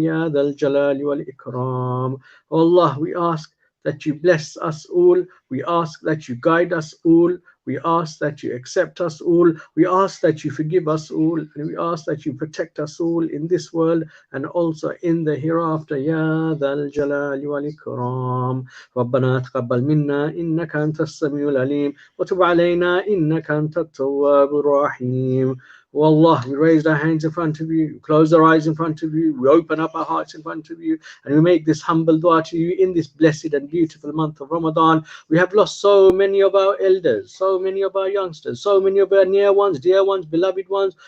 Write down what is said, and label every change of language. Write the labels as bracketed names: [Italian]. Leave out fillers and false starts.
[Arabic] Ya Dal Jalali wal Ikram. [English] O Allah, we ask that you bless us all. We ask that you guide us all. We ask that you accept us all. We ask that you forgive us all. And we ask that you protect us all in this world and also in the hereafter. [Arabic] Ya Dhal Jalali wal Ikram. ربنا تقبل منا إنك أنت السميع العليم وتب علينا إنك أنت التواب الرحيم. [English] Oh Allah, we raised our hands in front of you, we close our eyes in front of you, we open up our hearts in front of you, and we make this humble dua to you in this blessed and beautiful month of Ramadan. We have lost so many of our elders, so many of our youngsters, so many of our near ones, dear ones, beloved ones.